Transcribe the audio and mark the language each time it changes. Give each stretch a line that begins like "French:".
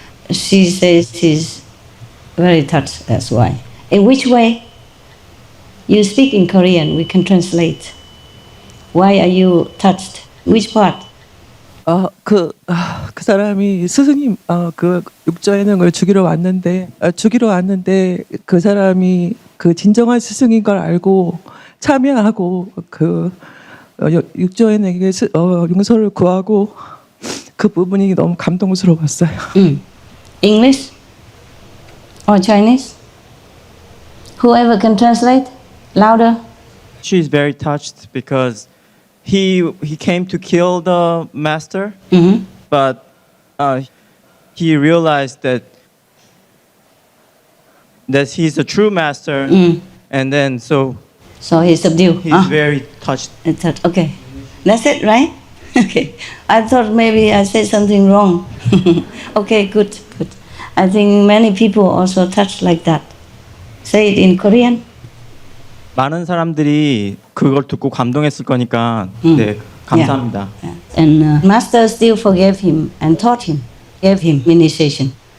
English: She says she's very touched, that's why. In which way? You speak in Korean, we can translate. Why are you touched? Which part?
Korean: 그 사람이 스승님 그 육조예능을 주기로 왔는데 그 사람이 그 진정한 스승인 걸 알고 참여하고 그 육조예능에게 용서를 구하고 그 부분이 너무 감동스러웠어요.
English: English or Chinese? Whoever can translate? Louder. She's very touched because he came to kill the master, but he realized that he's a true master, and then so he subdued. He's very touched. Okay, that's it, right? Okay, I thought maybe I said something wrong. Okay, good. I think many people also touched like that. Say it in Korean.
Korean: 많은 사람들이 그걸 듣고 감동했을 거니까 네, 감사합니다.
English: Yeah. And Master still forgave him and taught him, gave him initiation.